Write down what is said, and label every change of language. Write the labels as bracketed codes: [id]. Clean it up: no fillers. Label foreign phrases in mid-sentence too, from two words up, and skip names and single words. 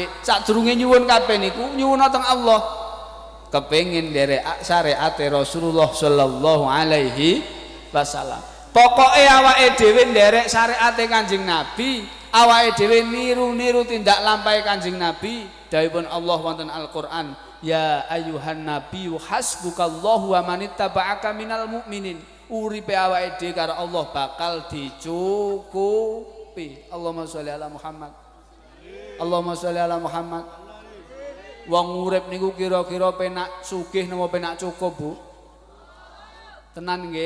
[jv] Sadurunge nyuwun kabeh niku nyuwun teng Allah. Kepengin nderek syariate Rasulullah [ar] صلى الله عليه وسلم. [jv] Pokoke awake dhewe nderek syariate Kanjeng Nabi, awake dhewe niru-niru tindak lampahe Kanjeng Nabi. Dawuhipun Allah wonten Al-Qur'an, [ar] يا أيها النبي حسبك الله ومن اتبعك من المؤمنين. [jv] Uripe awake dhewe karo Allah bakal dicukupi. [ar] اللهم صل على محمد اللهم صل على محمد. [jv] Wong urip niku kira-kira penak sugih napa penak cukup, Bu? Tenan nggih.